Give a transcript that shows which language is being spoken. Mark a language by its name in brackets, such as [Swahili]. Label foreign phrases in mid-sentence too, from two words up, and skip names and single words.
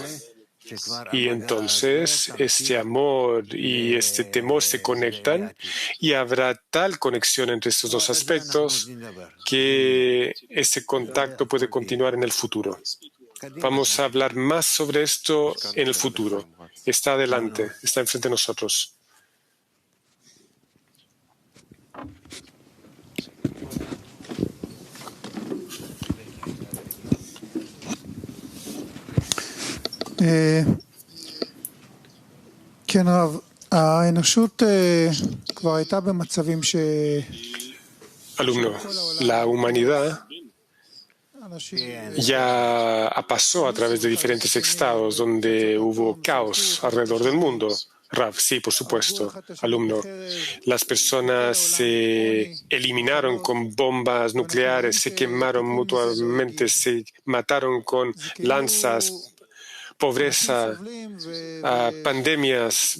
[Spanish] Y entonces este amor y este temor se conectan y habrá tal conexión entre estos dos aspectos que ese contacto puede continuar en el futuro. Vamos a hablar más sobre esto en el futuro. Está adelante, está enfrente de nosotros. [Hebrew] כן רב, האנושות כבר הייתה במצבים [Spanish] Alumno, la humanidad ya pasó a través de diferentes estados donde hubo caos alrededor del mundo. Rav, sí, por supuesto. Alumno, las personas se eliminaron con bombas nucleares, se quemaron mutuamente, se mataron con lanzas, pobreza, pandemias.